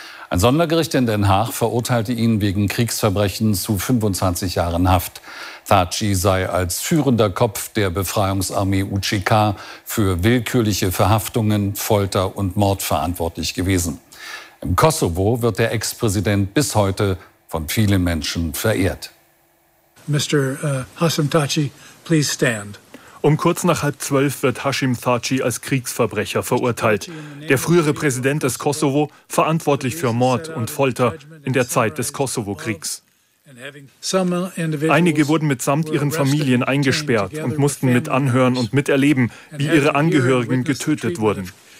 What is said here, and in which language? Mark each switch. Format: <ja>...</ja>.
<de>Ein Sondergericht in Den Haag verurteilte ihn wegen Kriegsverbrechen zu 25 Jahren Haft. Thaci sei als führender Kopf der Befreiungsarmee UÇK für willkürliche Verhaftungen, Folter und Mord verantwortlich gewesen. Im Kosovo wird der Ex-Präsident bis heute von vielen Menschen verehrt.</de> <en>Mr. Hashim Thaci, please stand.</en> <de>Um kurz nach 11:30 wird Hashim Thaci als Kriegsverbrecher verurteilt. Der frühere Präsident des Kosovo, verantwortlich für Mord und Folter in der Zeit des Kosovo-Kriegs. Einige wurden mitsamt ihren Familien eingesperrt und mussten mit anhören und miterleben, wie ihre Angehörigen getötet wurden.</de>